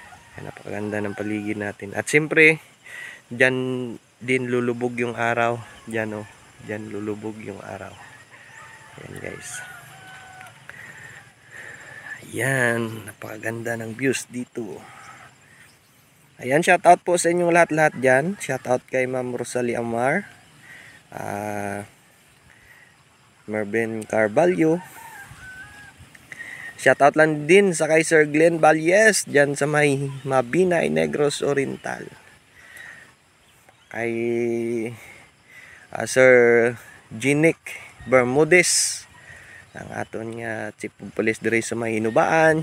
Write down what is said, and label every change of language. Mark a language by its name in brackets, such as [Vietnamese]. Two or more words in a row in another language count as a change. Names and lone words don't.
[Filipino] Yan, napakaganda ng paligid natin. At siyempre, dyan din lulubog yung araw. Dyan dyan lulubog yung araw. Yan guys. Yan, napakaganda ng views dito. Ayan, shout out po sa inyong lahat-lahat dyan. Shout out kay Ma'am Rosalie Amar. Mervin Carvalho. Shoutout lang din sa kay Sir Glenn Valles dyan sa may Mabinay, Negros Oriental. [Cebuano] Kay Sir Ginic Bermudez, ang aton nga Chief of Police dire sa may Hinubaan.